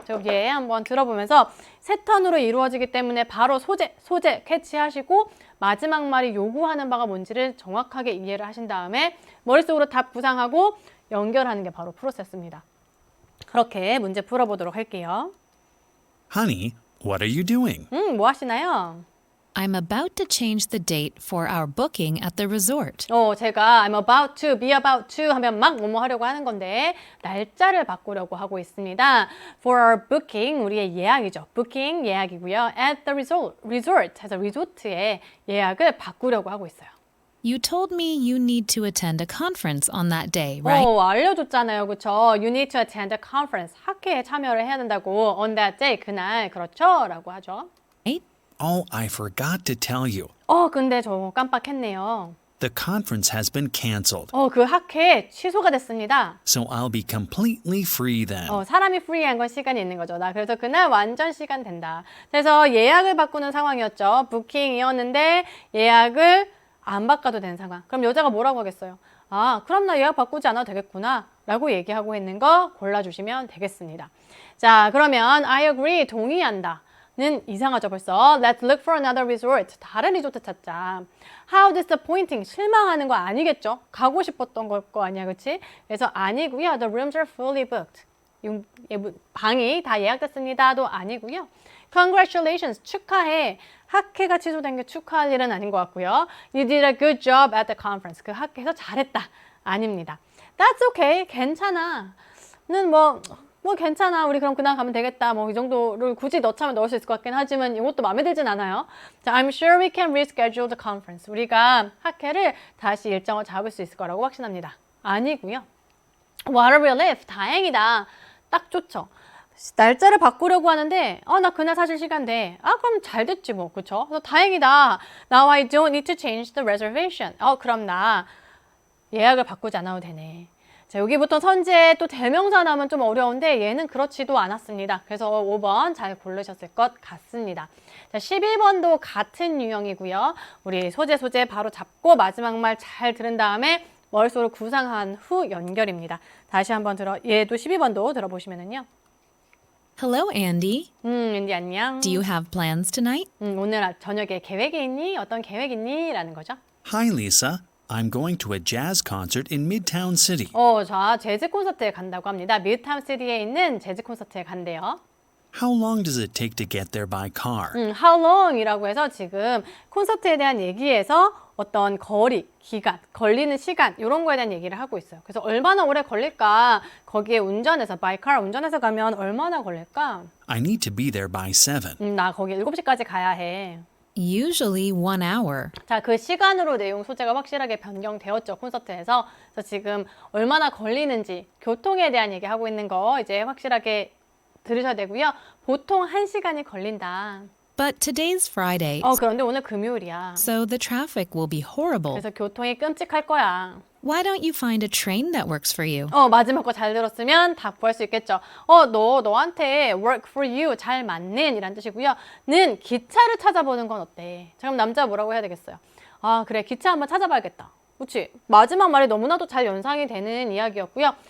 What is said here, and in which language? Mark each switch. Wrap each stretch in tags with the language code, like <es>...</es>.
<ko>여기에 한번 들어보면서 세 턴으로 이루어지기 때문에 바로 소재 캐치하시고 마지막 말이 요구하는 바가 뭔지를 정확하게 이해를 하신 다음에 머릿속으로 답 구상하고 연결하는 게 바로 프로세스입니다. 그렇게 문제 풀어보도록 할게요.</ko> <en>Honey, what are you doing?</en> <ko>뭐 하시나요?</ko> <en>I'm about to change the date for our booking at the resort.</en> <ko>제가</ko> <en>I'm about to, be about to</en> <ko>하면 막 뭐뭐 하려고 하는 건데 날짜를 바꾸려고 하고 있습니다.</ko> <en>For our booking,</en> <ko>우리의 예약이죠. booking, 예약이고요.</ko> <en>At the resort</en> <ko>해서 리조트의 예약을 바꾸려고 하고 있어요.</ko> <en>You told me you need to attend a conference on that day, right?</en> <ko>알려줬잖아요. 그렇죠?</ko> <en>You need to attend a conference.</en> <ko>학회에 참여를 해야 된다고.</ko> <en>On that day,</en> <ko>그날. 그렇죠? 라고 하죠.</ko> <en>Right? Oh, I forgot to tell you.</en> <ko>근데 저 깜빡했네요.</ko> <en>The conference has been canceled.</en> <ko>그 학회 취소가 됐습니다.</ko> <en>So I'll be completely free then.</en> <ko>사람이 프리한 건 시간이 있는 거죠. 나 그래서 그날 완전 시간 된다. 그래서 예약을 바꾸는 상황이었죠. 부킹이었는데 예약을 안 바꿔도 되는 상황. 그럼 여자가 뭐라고 하겠어요? 그럼 나 예약 바꾸지 않아도 되겠구나 라고 얘기하고 있는 거 골라주시면 되겠습니다. 자, 그러면</ko> <en>I agree,</en> <ko>동의한다. 는 이상하죠 벌써.</ko> <en>Let's look for another resort.</en> <ko>다른 리조트 찾자.</ko> <en>How disappointing.</en> <ko>실망하는 거 아니겠죠? 가고 싶었던 걸 거 아니야, 그치? 그래서 아니고요.</ko> <en>The rooms are fully booked.</en> <ko>방이 다 예약됐습니다도 아니고요.</ko> <en>Congratulations.</en> <ko>축하해. 학회가 취소된 게 축하할 일은 아닌 것 같고요.</ko> <en>You did a good job at the conference.</en> <ko>그 학회에서 잘했다. 아닙니다.</ko> <en>That's okay.</en> <ko>괜찮아. 는 뭐 괜찮아. 우리 그럼 그날 가면 되겠다. 이 정도를 굳이 넣자면 넣을 수 있을 것 같긴 하지만 이것도 마음에 들진 않아요.</ko> <en>자, I'm sure we can reschedule the conference.</en> <ko>우리가 학회를 다시 일정을 잡을 수 있을 거라고 확신합니다. 아니고요.</ko> <en>What a relief.</en> <ko>다행이다. 딱 좋죠. 날짜를 바꾸려고 하는데 나 그날 사실 시간 돼. 그럼 잘 됐지 뭐. 그쵸? 그래서 다행이다.</ko> <en>Now I don't need to change the reservation.</en> <ko>그럼 나 예약을 바꾸지 않아도 되네. 자, 여기부터 선지에 또 대명사 나오면 좀 어려운데 얘는 그렇지도 않았습니다. 그래서 5번 잘 고르셨을 것 같습니다. 자, 11번도 같은 유형이고요. 우리 소재 바로 잡고 마지막 말 잘 들은 다음에 머릿속으로 구상한 후 연결입니다. 다시 한번 얘도 12번도 들어보시면은요.</ko> <en>Hello, Andy.</en> <ko>앤디 안녕.</ko> <en>Do you have plans tonight?</en> <ko>오늘 저녁에 계획이 있니? 어떤 계획 있니? 라는 거죠.</ko> <en>Hi, Lisa. I'm going to a jazz concert in Midtown City.</en> <ko>자, 재즈 콘서트에 간다고 합니다. 미드타운 시티에 있는 재즈 콘서트에 간대요.</ko> <en>How long does it take to get there by car? How long</en> <ko>이라고 해서 지금 콘서트에 대한 얘기에서 어떤 거리, 기간, 걸리는 시간 이런 거에 대한 얘기를 하고 있어요. 그래서 얼마나 오래 걸릴까? 거기에 운전해서</ko> <en>by car</en> <ko>운전해서 가면 얼마나 걸릴까?</ko> <en>I need to be there by 7.</en> <ko>나 거기 7시까지 가야 해.</ko> <en>Usually 1 hour.</en> <ko>자, 그 시간으로 내용 소재가 확실하게 변경되었죠, 콘서트에서. 그래서 지금 얼마나 걸리는지 교통에 대한 얘기하고 있는 거 이제 확실하게 들으셔야 되고요. 보통 1시간이 걸린다.</ko> <en>But today's Friday,</en> <ko>그런데 오늘 금요일이야.</ko> <en>so the traffic will be horrible.</en> <ko>그래서 교통이 끔찍할 거야.</ko> <en>Why don't you find a train that works for you?</en> <ko>마지막 거 잘 들었으면 답 구할 수 있겠죠. 너한테</ko> <en>work for you</en> <ko>잘 맞는 이란 뜻이고요. 는 기차를 찾아보는 건 어때? 자, 그럼 남자 뭐라고 해야 되겠어요? 그래 기차 한번 찾아봐야겠다. 그렇지? 마지막 말이 너무나도 잘 연상이 되는 이야기였고요.</ko>